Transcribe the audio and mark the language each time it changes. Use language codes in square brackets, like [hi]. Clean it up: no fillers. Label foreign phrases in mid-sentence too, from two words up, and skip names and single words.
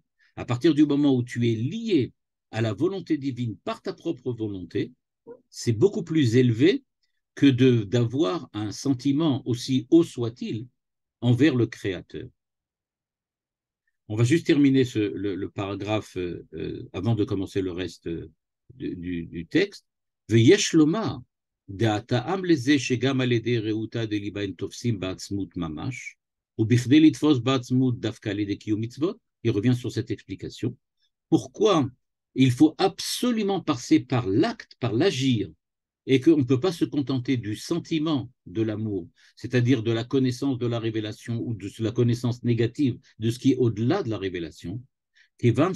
[fr] À partir du moment où tu es lié à la volonté divine par ta propre volonté, c'est beaucoup plus élevé que d'avoir un sentiment, aussi haut soit-il, envers le Créateur. On va juste terminer le paragraphe avant de commencer le reste du texte. [he] ויש לומר, דעתם לזה שגם על ידי רעותה דליבה הם תופסים בעצמות ממש, ובכדי לתפוס בעצמות דווקא על ידי קיום מצוות, [fr] il revient sur cette explication. Pourquoi il faut absolument passer par l'acte, par l'agir, et qu'on ne peut pas se contenter du sentiment de l'amour, c'est-à-dire de la connaissance de la révélation ou de la connaissance négative de ce qui est au-delà de la révélation, et